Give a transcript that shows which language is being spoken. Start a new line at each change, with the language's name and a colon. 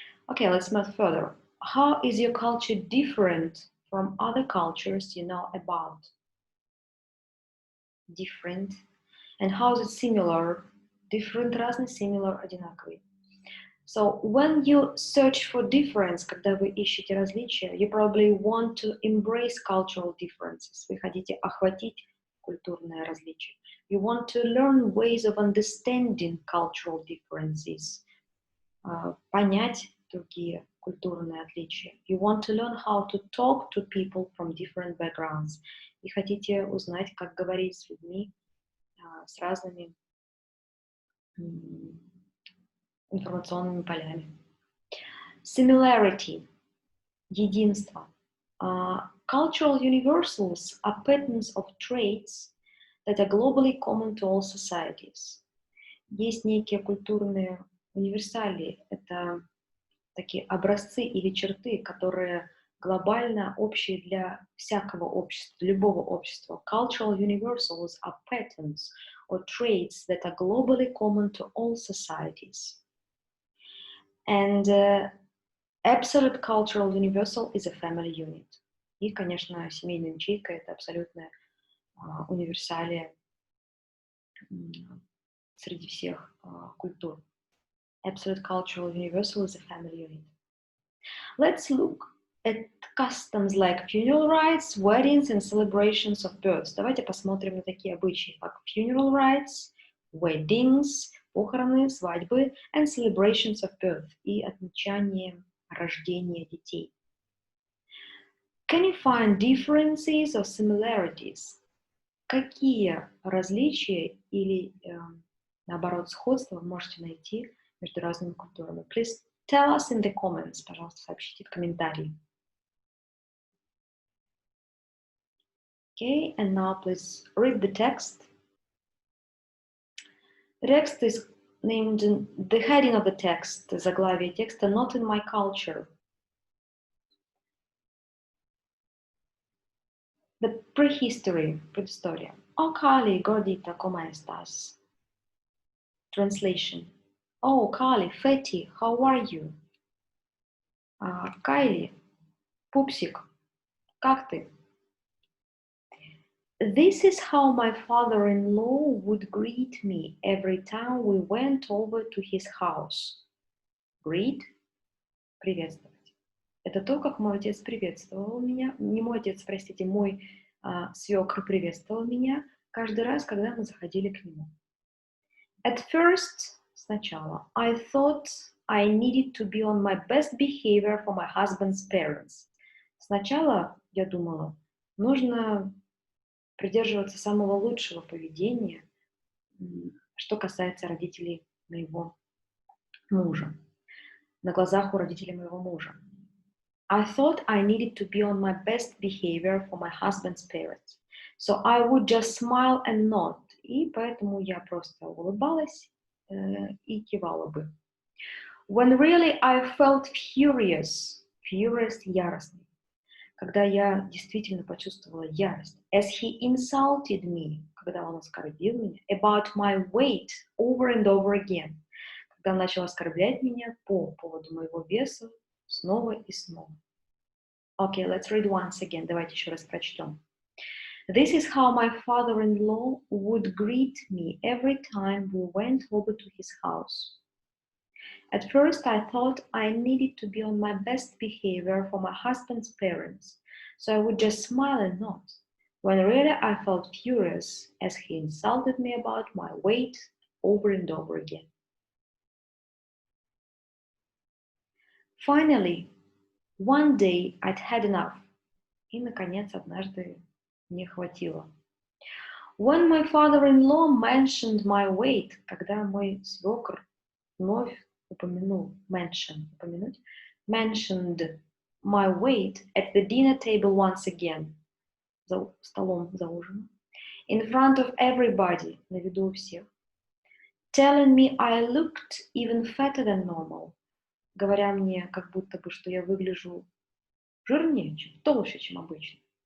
English: Okay, let's move further. How is your culture different from other cultures you know about? Different. And how is it similar? Different, разный, similar, одинаковый. So when you search for difference,
Russian: когда вы ищете различия,
English: you probably want to embrace cultural differences.
Russian: Вы хотите охватить культурное различие.
English: You want to learn ways of understanding cultural differences.
Russian: Понять другие культурные отличия.
English: You want to learn how to talk to people from different backgrounds.
Russian: И хотите узнать, как говорить с людьми с разными информационными полями. Similarity, единство.
English: Cultural universals are patterns of traits that are globally common to all societies.
Russian: Есть некие культурные универсалии, это такие образцы или черты, которые глобально общие для всякого общества, любого общества.
English: Cultural universals are patterns or traits that are globally common to all societies. And absolute cultural universal is a family unit. И, конечно, семейная ячейка — это абсолютная универсалия среди всех культур. Absolute cultural universal is a family unit. Let's look at customs like funeral rites, weddings, and celebrations of births.
Russian: Давайте посмотрим на такие обычаи, как
English: funeral rites, weddings,
Russian: похороны, свадьбы,
English: and celebrations of birth,
Russian: и отмечание рождения детей.
English: Can you find differences or similarities?
Russian: Какие различия или, наоборот, сходства вы можете найти между разными культурами?
English: Please tell us in the comments,
Russian: пожалуйста, сообщите в комментарии.
English: Okay, and now please read the text. The text is named, the heading of the text,
Russian: заглавие текста,
English: Not in my culture. The prehistory, предыстория.
Spanish: Oh, Kali, gordita, ¿cómo estás?
English: Translation. Oh, Kali, Feti, how are you?
Russian: Kylie, пупсик, как ты?
English: This is how my father-in-law would greet me every time we went over to his house. Greet – приветствовать.
Russian: Это то, как мой отец приветствовал меня. Не мой отец, простите, мой свекр приветствовал меня каждый раз, когда мы заходили к нему.
English: At first, сначала, I thought I needed to be on my best behavior for my husband's parents.
Russian: Сначала я думала, нужно придерживаться самого лучшего поведения, что касается родителей моего мужа, на глазах у родителей моего мужа.
English: I thought I needed to be on my best behavior for my husband's parents. So I would just smile and nod.
Russian: И поэтому я просто улыбалась и кивала бы.
English: When really I felt furious,
Russian: яростный, когда я действительно почувствовала ярость,
English: as he insulted me,
Russian: когда он оскорбил меня,
English: about my weight over and over again,
Russian: когда он начал оскорблять меня по поводу моего веса снова и снова.
English: Okay, let's read once again.
Russian: Давайте еще раз прочтем.
English: This is how my father-in-law would greet me every time we went over to his house. At first, I thought I needed to be on my best behavior for my husband's parents, so I would just smile and nod, when really I felt furious as he insulted me about my weight over and over again. Finally, one day I'd had enough.
Russian: И, наконец, однажды мне хватило.
English: When my father-in-law mentioned my weight,
Russian: когда мой свекр вновь упомянул, упомянуть,
English: mentioned my weight at the dinner table once again,
Russian: за столом, за ужином,
English: in front of everybody,
Russian: на виду у всех,
English: telling me I looked even fatter than normal,
Russian: говоря мне, как будто бы, что я выгляжу жирнее, толще, чем обычно.